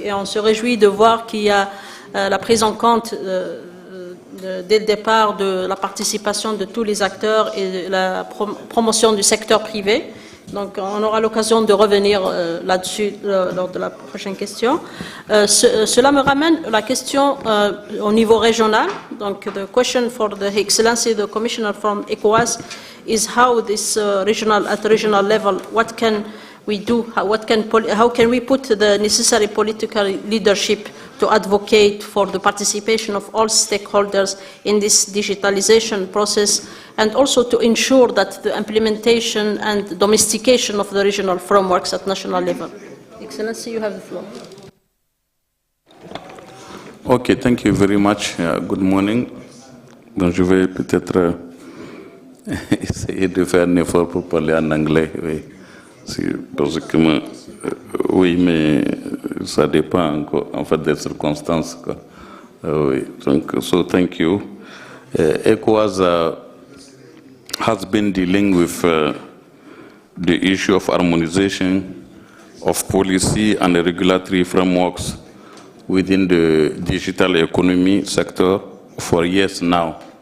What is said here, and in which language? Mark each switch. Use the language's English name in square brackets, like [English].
[French] Et on se réjouit de voir qu'il y a la prise en compte dès le départ de la participation de tous les acteurs et la promotion du secteur privé. Donc on aura l'occasion de revenir là-dessus lors de la prochaine question. Cela me ramène à la question au niveau régional. [English] Donc the question for the Excellency, the Commissioner from ECOWAS, is how this at regional level, what can we do, how can we put the necessary political leadership to advocate for the participation of all stakeholders in this digitalization process, and also to ensure that the implementation and domestication of the regional frameworks at national level. Excellency, you have the floor. Okay, thank you very much. Good morning. [French] Donc, je vais peut-être essayer de faire un effort pour parler en anglais. Oui. Parce que oui, mais ça dépend encore, en fait des circonstances. Quoi. Oui. Donc, [English] so thank you. ECOWAS has been dealing with the issue of harmonization of policy and regulatory frameworks within the digital economy sector for years now,